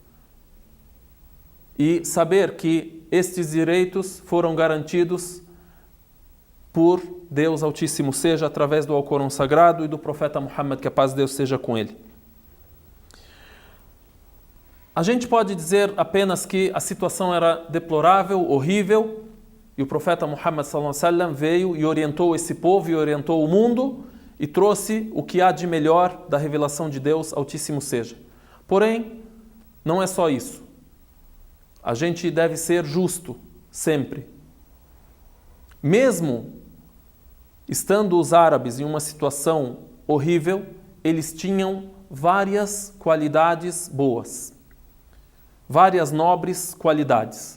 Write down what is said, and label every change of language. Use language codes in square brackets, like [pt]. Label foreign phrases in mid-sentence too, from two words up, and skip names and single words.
[pt] E saber que estes direitos foram garantidos por Deus Altíssimo Seja, através do Alcorão Sagrado e do profeta Muhammad, que a paz de Deus seja com ele. A gente pode dizer apenas que a situação era deplorável, horrível, e o profeta Muhammad [ar] صلى الله عليه وسلم [pt] veio e orientou esse povo e orientou o mundo e trouxe o que há de melhor da revelação de Deus Altíssimo seja. Porém, não é só isso. A gente deve ser justo sempre. Mesmo estando os árabes em uma situação horrível, eles tinham várias qualidades boas, várias nobres qualidades.